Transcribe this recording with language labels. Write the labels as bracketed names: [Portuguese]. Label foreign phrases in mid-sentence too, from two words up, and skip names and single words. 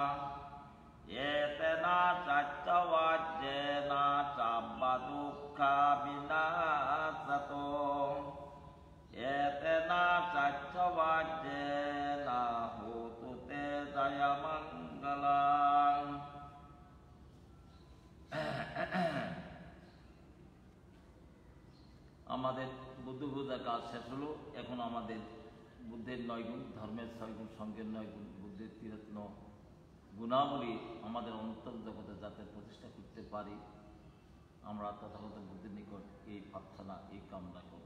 [Pali] etena saccavajjena sabba dukkha vinasato etena saccavajjena hutu te jaya mangalang [Bangla] আমাদের বুদ্ধ পূজার কাজ শেষ হলো। এখন আমাদের বুদ্ধের 9 গুণ, ধর্মের 6 গুণ, সঙ্গের 9 গুণ, বুদ্ধের 13 গুণাবলী আমাদের অন্তর জগতে যাতে প্রতিষ্ঠা করতে পারি, আমরা তথাগত বুদ্ধের নিকট এই প্রার্থনা, এই কামনা করব।